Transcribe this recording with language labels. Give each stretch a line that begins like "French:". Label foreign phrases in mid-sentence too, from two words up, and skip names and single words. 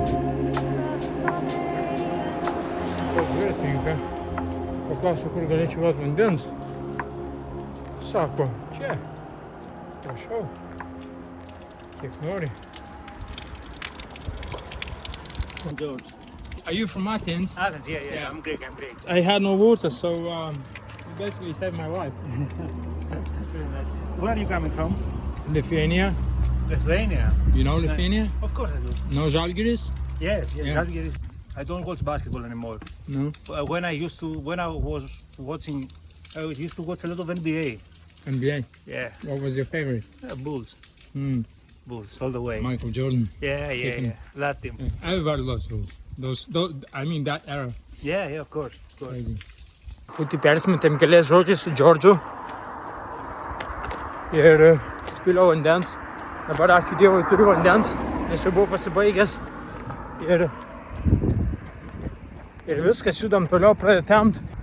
Lithuanian: Sakau dviratininką. Paklausiu, kur galėčiau gauti vandens. Sako, čia. Prašau. Kiek nori. George.
English: Are you from Athens? Athens, yeah. I'm Greek. I had no water, so you basically saved my life. Where are you coming from? Lithuania. Lithuania. You know Lithuania? Of course I do. No Žalgiris? Yes, Yeah. Žalgiris. I don't watch basketball anymore. No. When I was watching, I used to watch a lot of NBA. NBA. Yeah, What was your favorite? Bulls. Mm. Bulls, all the way. Michael Jordan. Yeah. That team. Everybody loves Bulls. Those, I mean that era. Yeah, of course. Crazy.
Lithuanian: Putį persimetėm keliais žodžiais su Džordžu. Ir spiliau vandens. Dabar ačiū Dievui turiu vandens, nes jau buvau pasibaigęs. Ir viskas, judam toliau, pradeda temt.